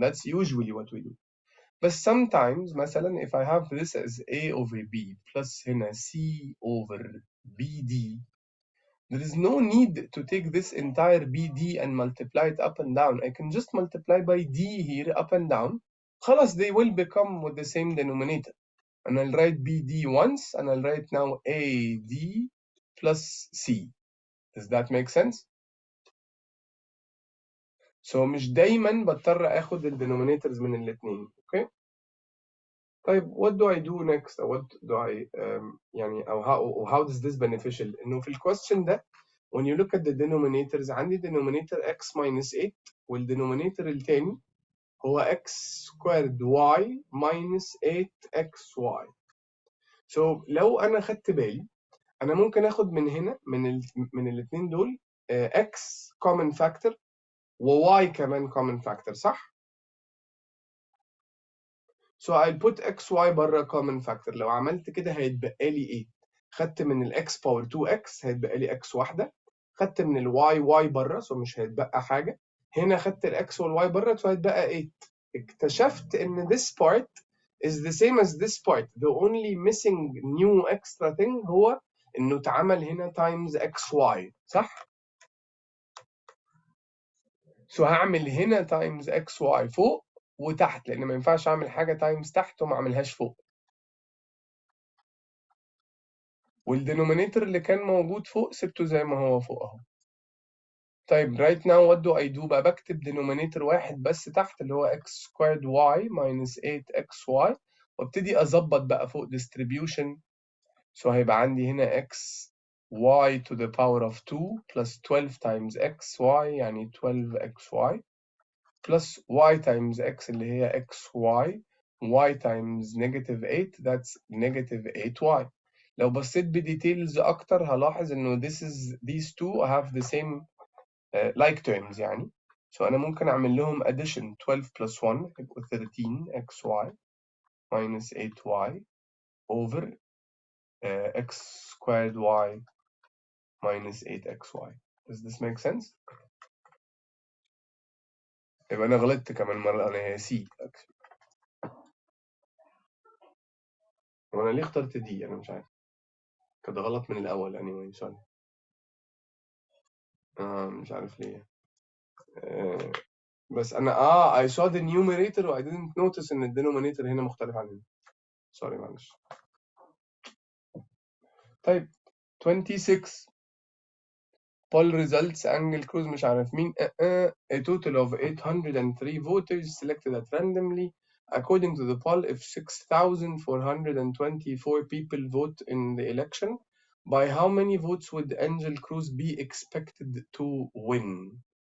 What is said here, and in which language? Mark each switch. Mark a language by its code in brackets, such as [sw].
[en] That's usually what we do. But sometimes [ar] مثلا [en] if I have this as a over b plus [ar] هنا [en] c over bd, there is no need to take this entire bd and multiply it up and down. I can just multiply by d here up and down. [ar] خلاص [en] they will become with the same denominator. And I'll write bd once and I'll write now ad plus c. Does that make sense? So [ar] مش دايما بضطر اخد الدينومينيتورز من الاثنين. [en] Okay. [ar] طيب [en] what do I do next? Or what do I [ar] يعني او [en] how is this beneficial? [ar] انه في الكويستشن ده [en] when you look at the denominators [ar] عندي [en] denominator x minus 8 والdenominator [ar] الثاني هو [en] x squared y minus 8xy. So [ar] لو انا خدت بالي انا ممكن اخد من هنا من الاثنين دول x common factor و y كمان common factor, صح؟ [en] So I'll put xy [ar] بره common factor. لو عملت كده هيتبقى لي ايه؟ خدت من ال x power 2x هيتبقى لي x واحدة. خدت من ال y بره [en] so [ar] مش هيتبقى حاجة. هنا خدت ال x وال y بره so هيتبقى 8. اكتشفت ان [en] this part is the same as this part. The only missing new extra thing [ar] هو انه اتعمل هنا times xy, صح؟ [en] So [ar] هعمل هنا times xy فوق وتحت, لان ما ينفعش اعمل حاجه تايمز تحت وما اعملهاش فوق. والدينومينيتور اللي كان موجود فوق سبته زي ما هو فوق اهو. طيب [en] right now what do I do؟ [ar] بقى بكتب denominator واحد بس تحت اللي هو x squared y minus 8xy, وابتدي اظبط بقى فوق distribution. [en] So [ar] هيبقى عندي هنا x [en] y to the power of 2 plus 12 times xy [ar] يعني [en] 12xy plus y times x [ar] اللي هي [en] xy y times negative 8 that's negative 8y. [ar] لو بصيت بديتيلز أكتر هلاحظ إنه [en] these two have the same like terms [ar] يعني. [en] So [ar] أنا ممكن أعمل لهم [en] addition 12 plus 1 [ar] يبقوا [en] 13xy minus 8y over x squared y minus 8xy. Does this make sense? [ar] يبقى أنا غلطت كمان مرة، أنا هي C [en] actually. [ar] وأنا ليه اخترت دي أنا مش عارف، كده غلط من الأول [en] anyway sorry. [ar] مش عارف ليه. بس أنا [en] I saw the numerator و I didn't notice [ar] إن ال [en] denominator [ar] هنا مختلف عن هنا. [en] sorry [ar] معلش. طيب [en] 26 poll results angle cruise [ar] مش عارف مين [en] a total of 803 voters selected at randomly according to the poll if 6,424 people vote in the election by how many votes would Angel Cruz be expected to win?